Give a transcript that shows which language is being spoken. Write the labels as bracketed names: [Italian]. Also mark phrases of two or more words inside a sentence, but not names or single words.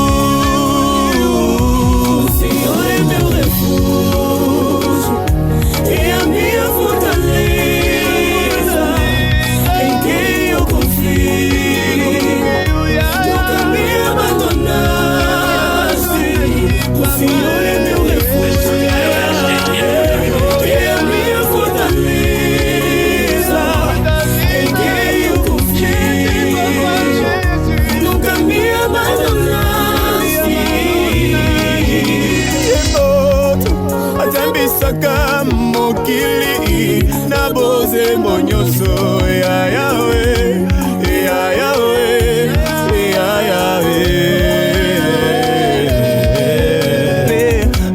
[Portuguese] O Senhor é meu refúgio, é a minha fortaleza, em quem eu confio, nunca me abandonaste. O Senhor é meu refúgio, é a minha fortaleza, em quem eu confio, nunca me abandonaste. [Lingala] Atambisaka mokili na boze monyoso ya Yahweh, ya Yahweh, ya Yahweh.